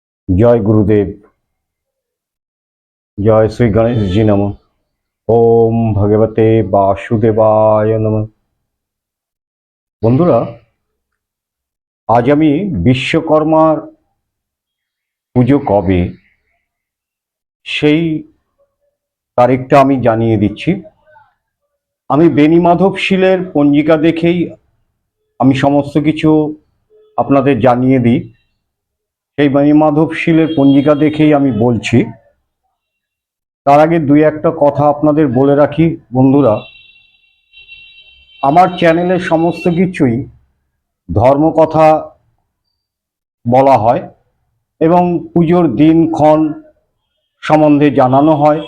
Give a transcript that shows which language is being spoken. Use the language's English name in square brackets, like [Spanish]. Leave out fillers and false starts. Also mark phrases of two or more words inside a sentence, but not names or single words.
[Hindi] जय गुरुदेव। जय श्री गणेश जी नमः। [Sanskrit] ओम भगवते वासुदेवाय नमः। [Bangla] বন্ধুরা আজ আমি বিশ্বকর্মার পুজো কবে সেই তারিখটা আমি জানিয়ে দিচ্ছি। আমি বেনী মাধব শীলের পঞ্জিকা দেখেই আমি সমস্ত কিছু আপনাদের জানিয়ে দিই। সেই বেনি মাধব শীলের পঞ্জিকা দেখেই আমি বলছি। তার আগে দুই একটা কথা আপনাদের বলে রাখি বন্ধুরা, আমার চ্যানেলে সমস্ত কিছুই ধর্মকথা বলা হয় এবং পুজোর দিনক্ষণ সম্বন্ধে জানানো হয়।